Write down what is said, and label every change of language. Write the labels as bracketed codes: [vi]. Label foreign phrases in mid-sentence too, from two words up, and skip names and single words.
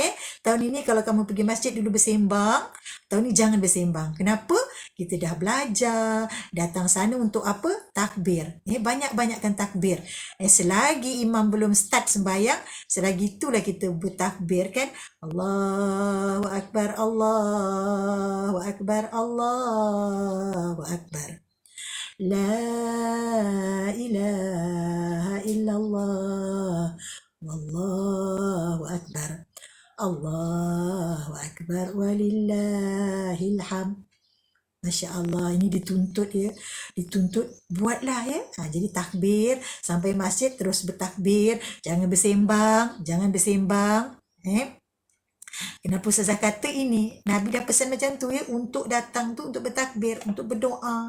[ms] Tahun ini kalau kamu pergi masjid dulu bersembang, tahun ni jangan bersembang. Kenapa? Kita dah belajar, datang sana untuk apa? Takbir. Banyak-banyakkan takbir. Selagi imam belum start sembahyang, selagi itulah kita bertakbir kan. [ar] الله أكبر، الله أكبر، الله أكبر. لا إله إلا الله والله أكبر، الله أكبر ولله الحمد. ما شاء الله, [ms] ini dituntut ya. Dituntut buatlah ya. Jadi takbir sampai masjid terus bertakbir, jangan bersembang. Kenapa Ustazah kata ini? Nabi dah pesan macam tu ya, untuk datang tu untuk bertakbir, untuk berdoa.